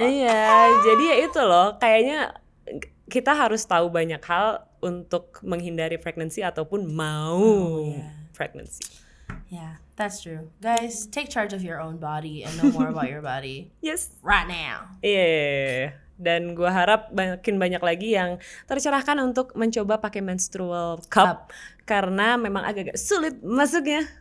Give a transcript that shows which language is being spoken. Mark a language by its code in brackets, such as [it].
[id] Iya, jadi ya itu loh, kayaknya kita harus tahu banyak hal untuk menghindari pregnancy ataupun mau pregnancy. [en] Yeah, that's true. Guys, take charge of your own body and know more about your body Yes. right now. [id] Iya. Dan gue harap makin banyak lagi yang tercerahkan untuk mencoba pakai menstrual cup karena memang agak-agak sulit masuknya.